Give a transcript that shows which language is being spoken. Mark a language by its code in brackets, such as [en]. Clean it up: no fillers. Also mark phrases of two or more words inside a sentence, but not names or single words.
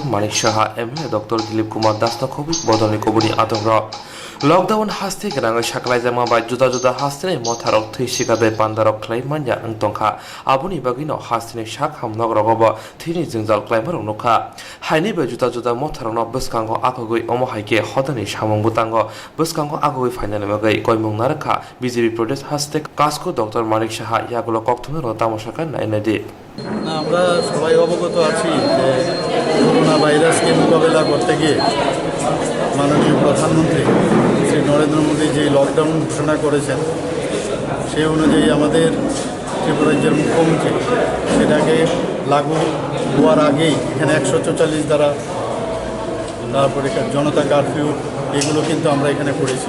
[trp] मानिक साहा एमएलए डॉक्टर दिलीप कुमार दासनकबि बदलनि कुबनि आदंरा लॉकडाउन हास्ते गनाङ साकलाइजामा बाय जुदा जुदा हास्ते मथारक थैसिगादाय पान्दारक ख्लाइमान्या अंतंखा आबुनि बागिनो हास्ते शाक हामनग रगब थैनि जोंजाल क्लाइमार नखा हाइनि बे जुदा जुदा मथारक बसकांग आखगै अमहाइके हदनि सामंग बुतांग बसकांग आखगै फाइनाल बागै कयमुं नारखा बीजेपी प्रदेश हास्ते कासको डॉक्टर मानिक साहा यागुलो कक्तुमे तामसाका नायनादि [bn] আমরা সবাই অবগত আছি যে করোনা ভাইরাসকে মোকাবেলা করতে গিয়ে মাননীয় প্রধানমন্ত্রী শ্রী নরেন্দ্র মোদী যে লকডাউন ঘোষণা করেছেন সেই অনুযায়ী আমাদের ত্রিপুরা রাজ্যের মুখ্যমন্ত্রী সেটাকে লাগু হওয়ার আগেই এখানে 144 দ্বারা তারপরে জনতা কারফিউ এগুলো কিন্তু আমরা এখানে করেছি।